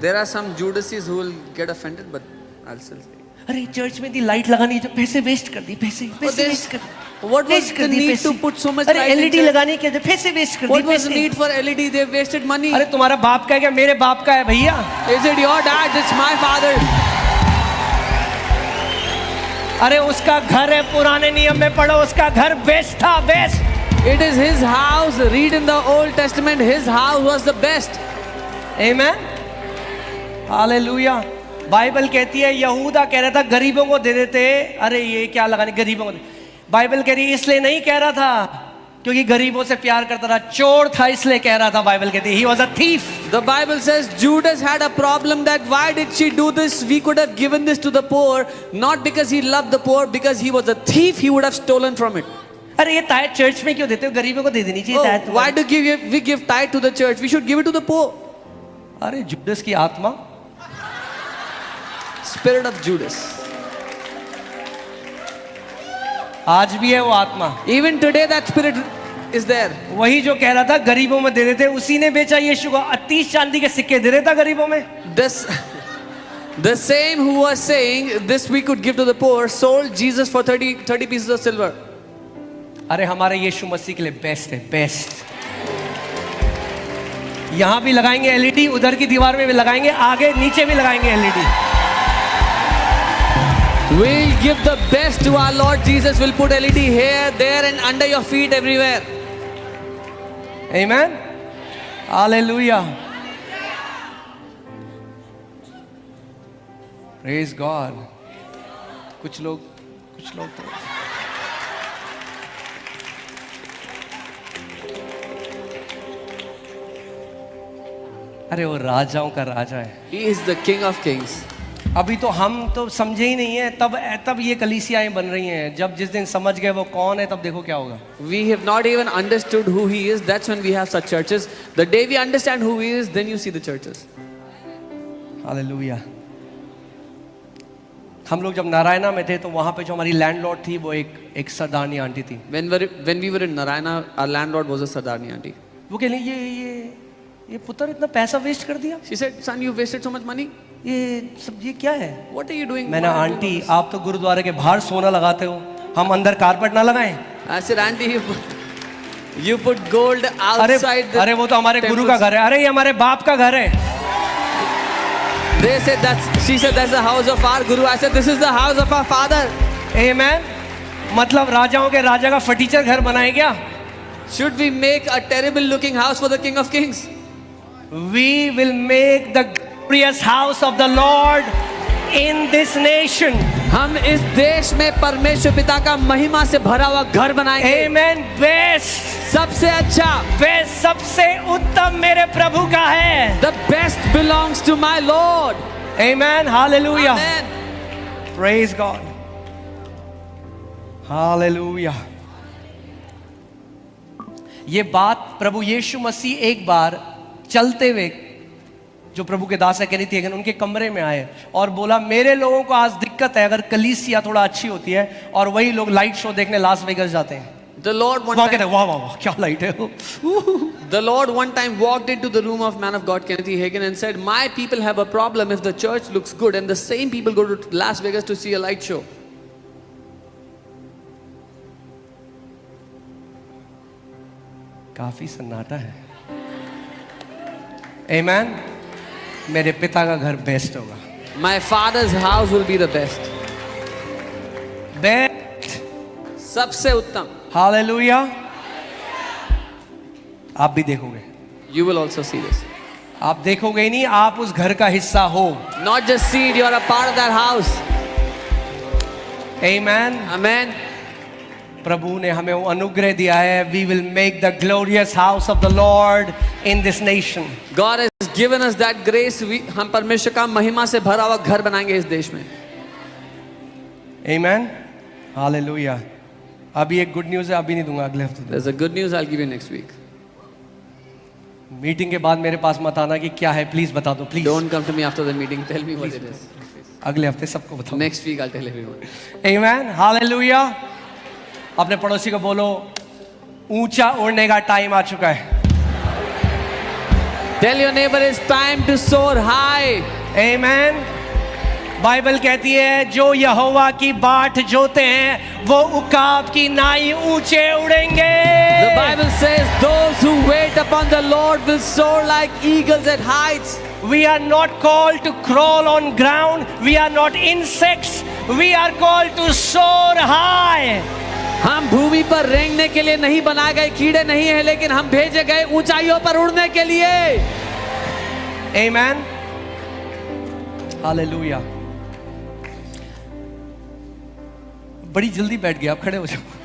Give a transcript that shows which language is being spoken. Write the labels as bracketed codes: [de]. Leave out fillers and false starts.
[en] There are some Judases who will get offended, but I'll still say. [hi] अरे church में दी light लगानी है, जो पैसे वेस्ट कर दी, पैसे वेस्ट कर दी। [en] What was the need to put so much [hi] अरे [en] light in [hi] एलईडी [en] church? [hi] लगाने के पैसे वेस्ट कर दी। [en] What was the need for LED? They wasted money. [hi] अरे तुम्हारा बाप का है क्या? मेरे बाप का है भैया। [en] Is it your dad? It's my father. [hi] अरे उसका घर है, पुराने नियम में पढ़ो, उसका घर बेस्ट था, best. [en] It is his house. Read in the Old Testament. His house was the best. [hi] Amen, hallelujah. Bible कहती है यहूदा कह रहा था गरीबों को दे देते, अरे ये क्या लगाने गरीबों को। बाइबल कह रही है इसलिए नहीं कह रहा था क्योंकि गरीबों से प्यार करता था, चोर था इसलिए कह रहा था। बाइबल कहती है [en] he was a thief. The Bible says Judas had a problem that why did she do this? We could have given this to the poor, not because he loved the poor, because he was a thief. He would have stolen from it. [hi] अरे ये tithe church में क्यों देते हो? गरीबों को दे देनी चाहिए tithe। [en] Why do we give tithe to the church? We should give it to the poor. [hi] अरे जुडस की आत्मा, [en] Spirit of Judas. [hi] आज भी है वो आत्मा। [en] Even today that spirit is there. [hi] वही जो कह रहा था गरीबों में दे देते, उसी ने बेचा यीशु को। 30 चांदी के सिक्के दे देता गरीबों में। [en] The same who was saying this we could give to the poor sold Jesus for 30 pieces of silver. [hi] अरे हमारे यीशु मसीह के लिए बेस्ट है, बेस्ट। यहां भी लगाएंगे एलईडी, उधर की दीवार में भी लगाएंगे, आगे नीचे भी लगाएंगे LED. [en] We'll give the best to our Lord Jesus. We'll put LED here, there, and under your feet everywhere. Amen. Hallelujah. Praise God. [hi] कुछ लोग तो अरे वो राजाओं का राजा है। [en] He is the King of Kings. [hi] अभी तो हम तो समझे ही नहीं है, तब ये कलीसियाएं बन रही हैं। जब जिस दिन समझ गए वो कौन है, तब देखो क्या होगा। [en] We have not even understood who he is. That's when we have such churches. The day we understand who he is, then you see the churches. [hi] Hallelujah. हम लोग जब नारायणा में थे तो वहाँ पे जो हमारी लैंडलॉर्ड थी वो एक सरदारनी आंटी थी। [en] When we were in Narayana, our landlord was a Sardarni auntie. [hi] वो कह रही ये पुत्र इतना पैसा वेस्ट कर दिया। [en] She said, "Son, you wasted so much money. [hi] ये सब ये क्या है?" [en] What are you doing?" [hi] मैंने आंटी आप तो गुरुद्वारे के बाहर सोना लगाते हो, हम अंदर कारपेट ना लगाएं? [en] I said, "Auntie, you put gold outside." [hi] अरे वो तो हमारे गुरु का घर है। अरे ये हमारे बाप का घर है। [en] They said she said that's the house of our guru. I said this is the house of our father. Amen. [hi] मतलब राजाओं के राजा का फटीचर घर बनाए क्या? [en] Should we make a terrible looking house for the King of Kings? We will make the glorious house of the Lord in this nation. [hi] हम इस देश में परमेश्वर पिता का महिमा से भरा हुआ घर बनाएंगे। [en] Amen. Best, [hi] सबसे अच्छा, बेस्ट, सबसे उत्तम मेरे प्रभु का है। [en] The best belongs to my Lord. Amen. Hallelujah. Amen. Praise God. Hallelujah. [hi] ये बात प्रभु यीशु मसीह एक बार चलते हुए, जो प्रभु के दास है कह रही थी, अगर उनके कमरे में आए और बोला मेरे लोगों को आज दिक्कत है, अगर कलीसिया थोड़ा अच्छी होती है और वही लोग लाइट शो देखने लास वेगस जाते हैं। [en] The Lord one [hi] वाह [en] time, [hi] वाह क्या लाइट है। [en] the Lord one time walked into the room of man of God Kenneth Hagin and said, "My people have a problem if the church looks good and the same people go to Las Vegas to see a light show." [hi] काफी सन्नाटा है। [en] Amen. [hi] मेरे पिता का घर best होगा। [en] My father's house will be the best. [hi] Best, सबसे उत्तम। हालेलुया। आप भी देखोगे। [en] You will also see this. [hi] आप देखोगे ही नहीं, आप उस घर का हिस्सा हो। [en] Not just see it, you are a part of that house. Amen. Amen. [hi] प्रभु ने हमें वो अनुग्रह दिया है। [en] We will make the glorious house of the Lord in this nation. God has given us that grace. [hi] हम परमेश्वर का महिमा से भरा हुआ घर बनाएंगे इस देश में। [en] Amen. Hallelujah. [hi] अभी एक गुड न्यूज़ है, अभी नहीं दूंगा, अगले हफ्ते। [en] There's a good news I'll give you next week. [hi] Meeting के बाद मेरे पास मत आना कि क्या है, प्लीज बता दो, please. [en] Don't come to me after the meeting. Tell me what it is. [hi] अगले हफ्ते सबको बताओ। [en] Next week I'll tell everyone. Amen. Hallelujah. [hi] अपने पड़ोसी को बोलो ऊंचा उड़ने का टाइम आ चुका है। [en] Tell your neighbor it's time to soar high. [hi] Amen. Bible कहती है जो यहोवा की बाट जोते हैं वो उकाब की नाई ऊंचे उड़ेंगे। [en] The Bible says those who wait upon the Lord will soar like eagles at heights. We are not called to crawl on ground. We are not insects. We are called to soar high. [hi] हम भूमि पर रेंगने के लिए नहीं बनाए गए कीड़े नहीं हैं, लेकिन हम भेजे गए ऊंचाइयों पर उड़ने के लिए। Amen. हालेलुया। बड़ी जल्दी बैठ गए, आप खड़े हो जाओ।